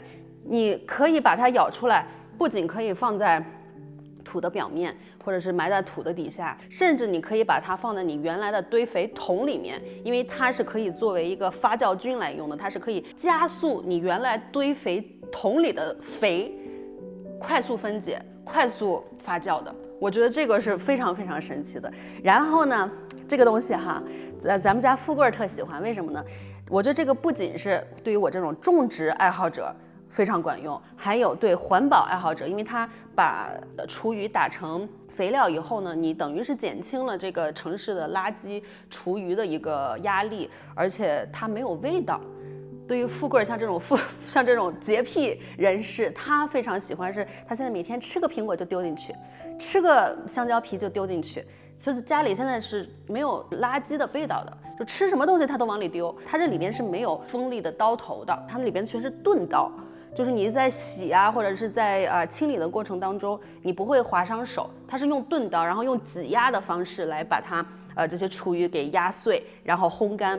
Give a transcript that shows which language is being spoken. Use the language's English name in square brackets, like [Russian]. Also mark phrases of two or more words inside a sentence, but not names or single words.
[Chinese] 你可以把它舀出來，不僅可以放在土的表面，或者是埋在土的底下，甚至你可以把它放在你原來的堆肥桶裡面，因為它是可以作為一個發酵菌來用的，它是可以加速你原來堆肥桶裡的肥快速分解、快速發酵的。我覺得這個是非常非常神奇的。然後呢，這個東西哈，咱們家富貴特喜歡，為什麼呢？我覺得這個不僅是對於我這種種植愛好者非常管用，還有對環保愛好者，因為它把廚餘打成肥料以後呢，你等於是減輕了這個城市的垃圾廚餘的一個壓力，而且它沒有味道。对於富貴像這種潔癖人士，他非常喜歡是，他現在每天吃個蘋果就丟進去，吃個香蕉皮就丟進去。其實家裡現在是沒有垃圾的味道的，就吃什麼東西他都往裡丟。它這裡邊是沒有鋒利的刀頭的，它那裡邊全是鈍刀。就是你在洗啊，或者是在清理的过程当中，你不会划伤手。它是用钝刀，然后用挤压的方式来把它这些厨余给压碎，然后烘干。